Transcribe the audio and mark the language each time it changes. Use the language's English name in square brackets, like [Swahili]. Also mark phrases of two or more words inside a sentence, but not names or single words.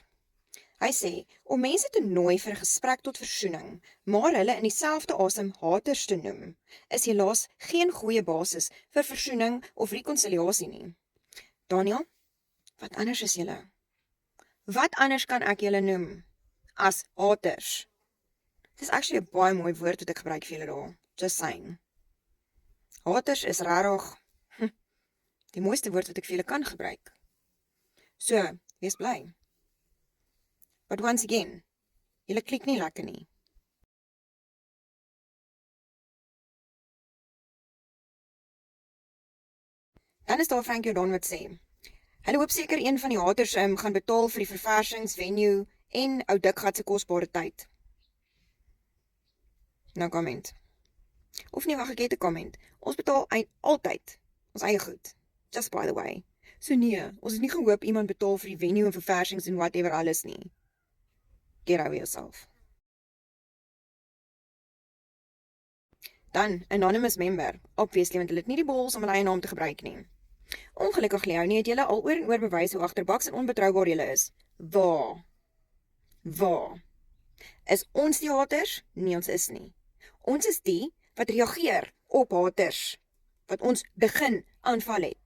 [Afrikaans] Hy sê, om mense te nooi vir 'n gesprek tot versoening, maar hulle in dieselfde asem haters te noem, is helaas geen goeie basis vir versoening of rekonsiliasie nie. Daniel, wat anders is julle? Wat anders kan ek julle noem as haters? Dit is actually 'n baie mooi woord wat ek gebruik vir julle daar. [English] Just saying. [Afrikaans] Haters is rarig die mooiste woord wat ek vir julle kan gebruik. So, wees bly. [English] But once again, [Afrikaans] julle klik nie lekker nie. Dan is daar Frank Jordan wat sê, hulle hoop seker een van die haters gaan betaal vir die verversings, venue en ou Dikgat se kosbare tyd. Nou comment. Of nie, wag, ek het 'n comment. Ons betaal altyd ons eie goed. [English] Just by the way. [Afrikaans] So nee, ons het nie gehoop iemand betaal vir die venue en verversings en whatever alles nie. [English] Get over yourself. Dan, anonymous member. Obviously, [Afrikaans] want hulle het nie die balls om hulle eie naam te gebruik nie. Ongelukkig Leonie, het julle al oor en oor bewys hoe agterbaks en onbetroubaar julle is. Waar? Is ons die haters? Nee, ons is nie. Ons is die wat reageer op haters, wat ons begin aanval het.